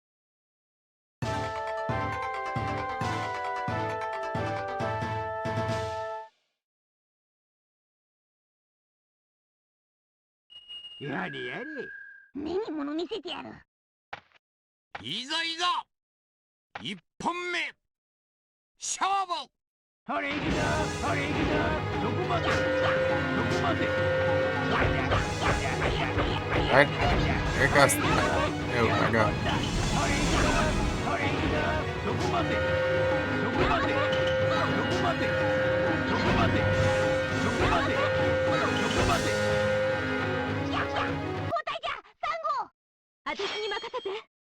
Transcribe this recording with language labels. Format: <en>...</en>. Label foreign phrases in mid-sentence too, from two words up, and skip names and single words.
<ja>やれやれ。目に物見せてやる。いざいざ一本目勝負。あれいくぞ。あれいくぞ。そこまで。そこまで。</ja> <pt>Vai. Vai gastar. Eu, pagar.</pt> <ja>そこまで。そこまで。そこまで。そこまで。そこまで。そこまで。交代じゃ、サンゴ。私に任せて。</ja>